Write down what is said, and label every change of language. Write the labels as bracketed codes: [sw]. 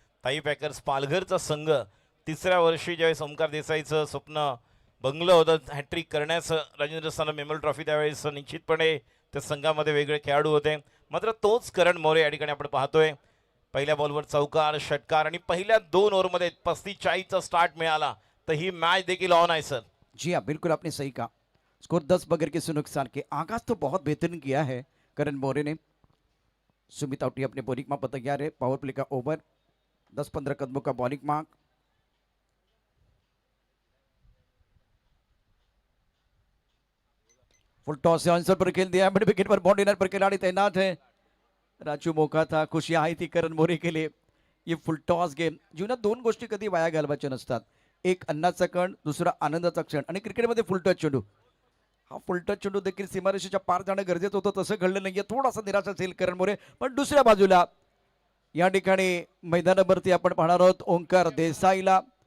[mr] ताई पॅकर्स पालघरचा संघ तिसऱ्या वर्षी ज्यावेळेस ओंकार देसाईचं स्वप्न बंगलं होतं हॅट्रिक करण्याचं राजेंद्र सानप मेमोरियल ट्रॉफी, त्यावेळेस निश्चितपणे त्या संघामध्ये वेगळे खेळाडू होते. मात्र तोच करण मोरे या ठिकाणी आपण पाहतोय. पहिल्या बॉलवर चौकार, षटकार आणि पहिल्या 2 ओव्हरमध्ये 35-40चा स्टार्ट मिळाला तर ही मॅच देखील ऑन आहे सर. [hi] जी हाँ, बिल्कुल आपने सही कहा. स्कोर 10 बगैर किसी नुकसान के. आगाज तो बहुत बेहतरीन किया है करण मोरे ने. सुमित आउटी अपने बॉलिंग मार्क पर तैयार है. पावर प्ले का ओवर, 10-15 कदमों का बॉलिंग मार्क. फुल टॉस से आंसर पर खेल दिया. मिड विकेट पर बाउंड्री लाइन पर खिलाड़ी तैनात है. राजू मौका था, खुशियां आई थी करण मोरे के लिए. [mr] ये फुल टॉस गेम जीवनात 2 गोष्टी कधी वाया घालवायच्या नसतात. एक अन्नाचा कण, दुसरा आनंदाचा क्षण. आणि क्रिकेटमध्ये फुल टच चेंडू, हा फुल टच चेंडू देखील सीमारेषेच्या पार जाणं गरजेचं होतं. तसं घडलं नाहीये. थोडासा निराशा असेल करण मोरे. पण दुसऱ्या बाजूला या ठिकाणी मैदानावरती आपण पाहणार आहोत ओंकार देसाईला.